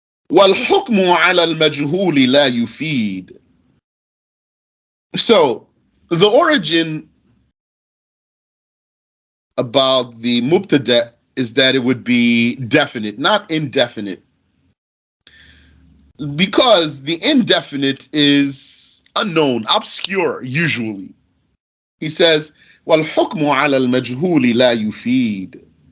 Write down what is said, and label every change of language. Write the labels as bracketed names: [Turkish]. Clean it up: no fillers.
[Arabic] والحكم على المجهول لا يفيد. [English] So, the origin about the mubtada is that it would be definite, not indefinite. Because the indefinite is unknown, obscure, usually. He says, [Arabic] وَالْحُكْمُ عَلَى الْمَجْهُولِ لَا يُفِيدُ.